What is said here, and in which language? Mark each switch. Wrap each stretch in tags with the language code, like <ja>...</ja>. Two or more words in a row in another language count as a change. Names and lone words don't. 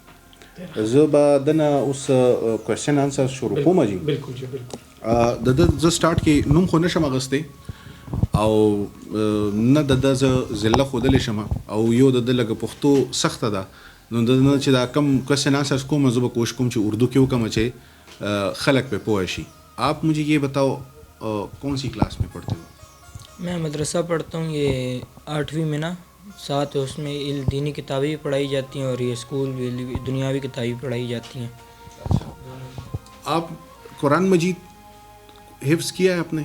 <ps>زه به دنه اوس</ps> <en>question answer</en> <ps>شروع کوم جي د ده زه سټارټ کې نوم خو نه شم اخیستی او نه د ده زه ضلع ښودلی شم او یو د ده لږه پښتو سخته ده نو د نه چې دا کم</ps> <en>question answers</en> <ps>کوم زه به کوشش کوم چې اردو کې وکړم چې خلک پہ پوه شي.</ps> <ur>آپ مجھے یہ بتاؤ کون سی کلاس میں پڑھتے ہو؟ میں مدرسہ پڑھتا ہوں یہ 8ویں میں نا ساتھ اس میں دینی کتابیں بھی پڑھائی جاتی ہیں اور یہ اسکول بھی دنیاوی کتابیں پڑھائی جاتی ہیں. آپ قرآن مجید حفظ کیا ہے آپ نے؟</ur>